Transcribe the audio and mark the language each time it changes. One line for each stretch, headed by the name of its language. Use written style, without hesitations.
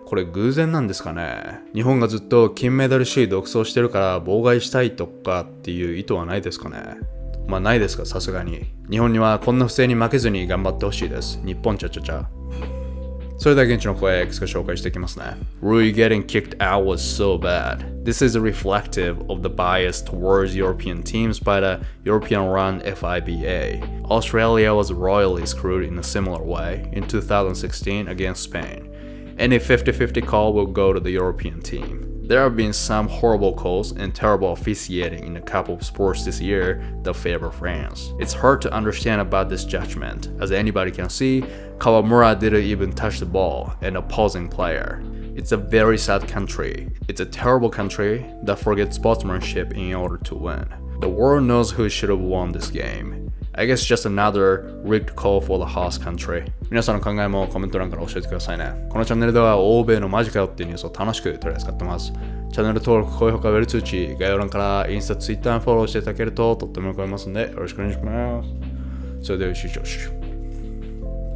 Japanese: これ偶然なんですかね。日本がずっと金メダル首位独走してるから妨害したいとかっていう意図はないですかね。まあないですか、さすがに。日本にはこんな不正に負けずに頑張ってほしいです。日本ちゃちゃちゃ。それでは現地の声いくつか紹介していきますね。
English: Rui getting kicked out was so bad. This is reflective of the bias towards European teams by the European-run FIBA. Australia was royally screwed in a similar way in 2016 against Spain. Any 50-50 call will go to the European team. There have been some horrible calls and terrible officiating in a couple of sports this year that favor France. It's hard to understand about this judgment. As anybody can see, Kawamura didn't even touch the ball, an opposing player. It's a very sad country. It's a terrible country that forgets sportsmanship in order to win. The world knows who should have won this game.I guess just another rigged call for the host country.
Japanese: 皆さんの考えもコメント欄から教えてくださいね。このチャンネルでは欧米のマジかよっていうニュースを楽しく取り扱ってます。チャンネル登録、高評価、ベル通知、概要欄からインスタ、ツイッターにフォローしていただけるととっても喜びますのでよろしくお願いします。それでは終了。